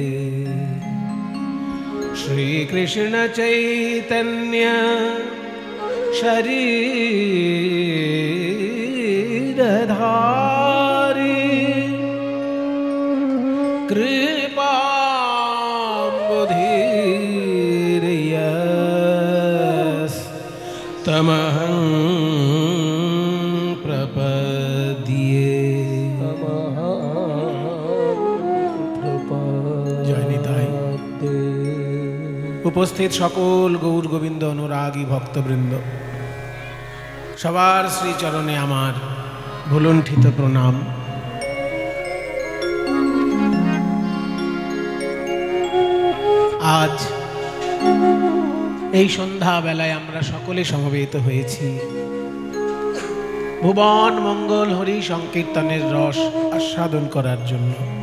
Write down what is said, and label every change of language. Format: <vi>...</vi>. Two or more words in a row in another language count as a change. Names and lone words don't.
<sa>श्री कृष्ण चैतन्य शरीरधारी कृपाम्बुधिर्यस्तमहं प्रपद्ये।</sa> <bn>জয় নিতাই। উপস্থিত সকল গৌর গোবিন্দ অনুরাগী ভক্তবৃন্দ সবার শ্রী চরণে আমার ভুলুণ্ঠিত প্রণাম। आज এই সন্ধ্যা বেলায় আমরা সকলে সমবেত হয়েছি ভুবন মঙ্গল হরি সংকীর্তনের রস আস্বাদন করার জন্য।</bn>